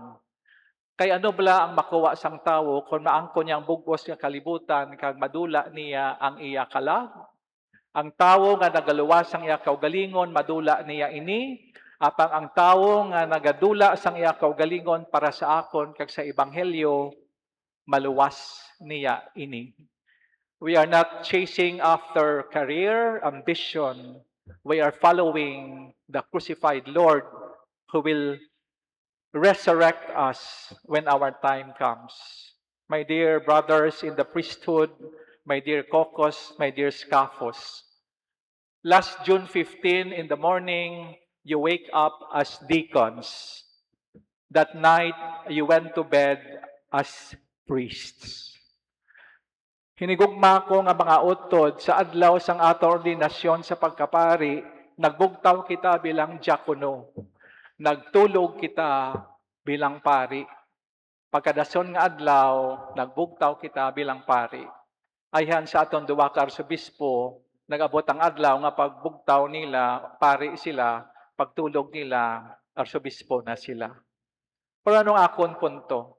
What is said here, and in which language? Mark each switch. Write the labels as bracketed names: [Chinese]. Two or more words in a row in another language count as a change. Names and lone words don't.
[Hiligaynon] Kay ano bala ang makuha sang tawo kung maangkon niyang bugos nga kalibutan kag madula niya ang iya kalag? Ang tawo nga nagaluwas sang iya kaugalingon, madula niya ini. Apang ang tawo nga nagadula sang iya kaugalingon para sa akon kag sa ebanghelyo, maluwas niya ini. [English] We are not chasing after career, ambition. We are following the crucified Lord who will resurrect us when our time comes. My dear brothers in the priesthood, my dear kokos, my dear skafos, last June 15 in the morning, you wake up as deacons. That night, you went to bed as priests. [Hiligaynon] Hinigugma ko nga mga utod sa adlaw sang ato ordinasyon sa pagkapari, nagbugtaw kita bilang diakono. Nagtulog kita bilang pari. Pagkadason nga adlaw, nagbugtaw kita bilang pari. Ayhan sa aton duwa ka arsobispo, nag-abot ang adlaw nga pagbugtaw nila, pari sila, pagtulog nila, arsobispo na sila. Pero anong akon punto?